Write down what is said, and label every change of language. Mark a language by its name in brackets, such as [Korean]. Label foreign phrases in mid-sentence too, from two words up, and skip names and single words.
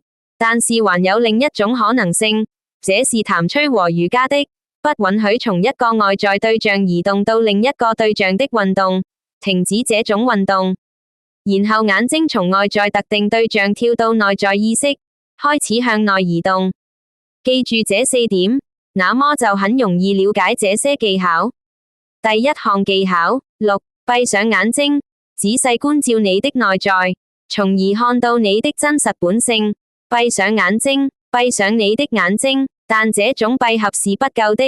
[Chinese] 但是還有另一種可能性，這是譚崔和瑜伽的，不允許從一個外在對象移動到另一個對象的運動，停止這種運動。然後眼睛從外在特定對象跳到內在意識，開始向內移動。記住這四點，那麼就很容易了解這些技巧。第一項技巧6，閉上眼睛，仔細觀照你的內在，從而看到你的真實本性。閉上眼睛，閉上你的眼睛，但這種閉合是不夠的。